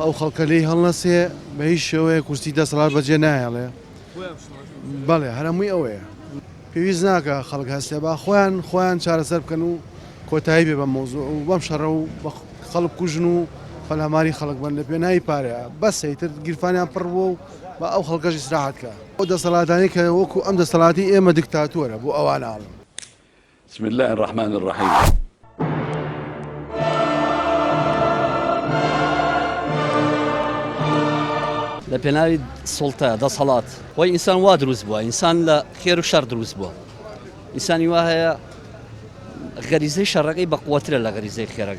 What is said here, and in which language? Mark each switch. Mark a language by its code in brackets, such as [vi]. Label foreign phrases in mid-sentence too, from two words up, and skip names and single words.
[ckb] ئەو خەڵکە لی هەڵنەسێ بە هیچ شێوەیە کورسی دەسەڵات بەجێ نایەڵێ بەڵێ هەرمووی ئەوەیە پێویست ناکە خەڵک هەستێ با خۆیان چارەسەر بکەن و کۆتایی بێ بە مۆزوع و بەم شەڕە و خەڵک کوژن و فەلهەماری خەڵک بن لە پێناوی پارەیە بەسەیتر گیرفانیان پڕ بووە و بە ئەو خەڵکەش ئیسراحەت کە ئەو دەسەڵاتانی کە وەکو ئەم دەسەڵاتی ئێمە دیکتاتۆرە بۆ ئەوان ئاڵم. [ar] بسم الله الرحمن الرحيم. [ckb] لە پێناوی سڵتە دەسەڵات وای ئینسان وا دروست بووە ئینسان لە خێر و شەڕ دروست بووە ئینسانی وا هەیە غەریزەی شەڕەکەی بەقووەترە لە غەریزەی خێرەکەی.